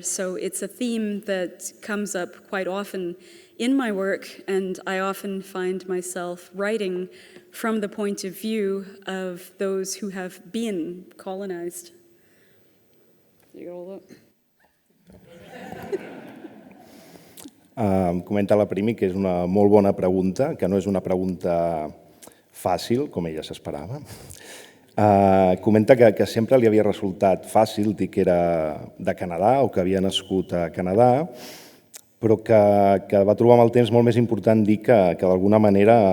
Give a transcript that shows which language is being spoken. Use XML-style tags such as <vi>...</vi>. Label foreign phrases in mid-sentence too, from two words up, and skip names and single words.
<en>So it's a theme that comes up quite often in my work, and I often find myself writing from the point of view of those who have been colonized. You got all that?</en> <ca>Comenta la Premee que és una molt bona pregunta, que no és una pregunta fàcil, com ella s'esperava. Comenta que sempre li havia resultat fàcil dir que era de Canadà o que havia nascut a Canadà, però que va trobar amb el temps molt més important dir que d'alguna manera</ca>